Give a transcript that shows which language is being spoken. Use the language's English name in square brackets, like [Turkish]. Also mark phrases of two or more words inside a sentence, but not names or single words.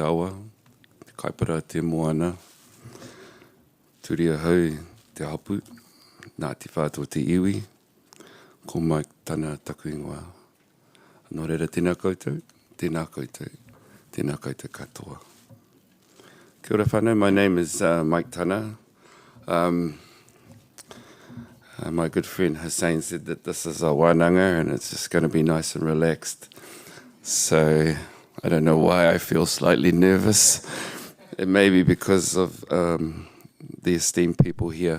[Māori] awa, te kaipara te moana, turia hau te hapu, Ngāti Whātua te iwi, ko Mike tana taku ingoa. Nō reira tēnā koutou, tēnā koutou, tēnā koutou katoa. Kia ora whānau, [English] my name is Mike Tana. My good friend Hussein said that this is a Wananga and it's just going to be nice and relaxed. So I don't know why I feel slightly nervous. It may be because of the esteemed people here.